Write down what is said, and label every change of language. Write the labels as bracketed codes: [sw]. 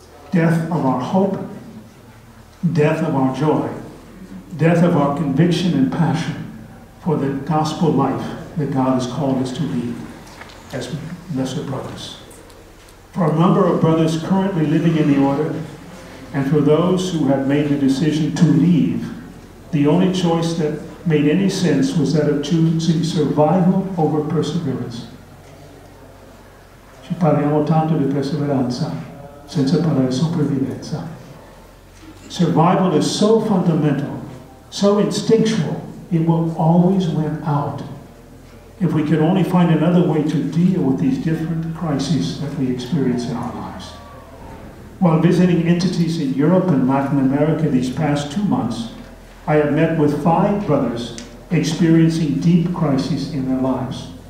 [en] Death of our hope, death of our joy, death of our conviction and passion for the gospel life that God has called us to lead as lesser brothers. For a number of brothers currently living in the order, and for those who have made the decision to leave, the only choice that made any sense was that of choosing survival over perseverance. [it] Ci parliamo tanto di perseveranza, senza parlare di sopravvivenza. [en] Survival is so fundamental, so instinctual, it will always win out if we can only find another way to deal with these different crises that we experience in our lives. While visiting entities in Europe and Latin America these past 2 months, I have met with 5 brothers experiencing deep crises in their lives.